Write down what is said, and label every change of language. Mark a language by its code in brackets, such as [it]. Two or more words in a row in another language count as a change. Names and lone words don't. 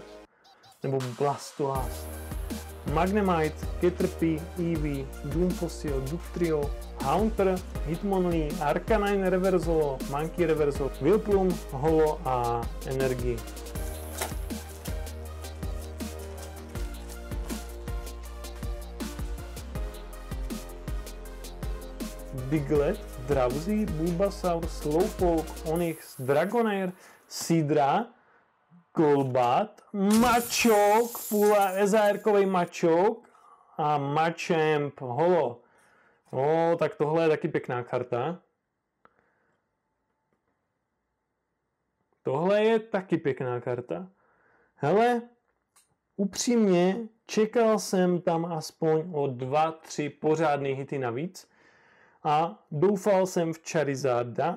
[cs] Nebo Blastoise. Magnemite, Caterpie, Eevee, Doomfossil, Dugtrio, Haunter, Hitmonlee, Arcanine Reversolo, Monkey Reversolo, Vileplume, Holo a Energy. Diglett, Drowzee, Bulbasaur, Slowpoke, Onix, Dragonair, Sidra, Golbat, Machoke, SR-kovej Machoke a Machamp Holo. Tak tohle je taky pěkná karta. Tohle je taky pěkná karta. Hele, upřímně, čekal jsem tam aspoň o 2-3 pořádné hity navíc a doufal jsem v Charizarda.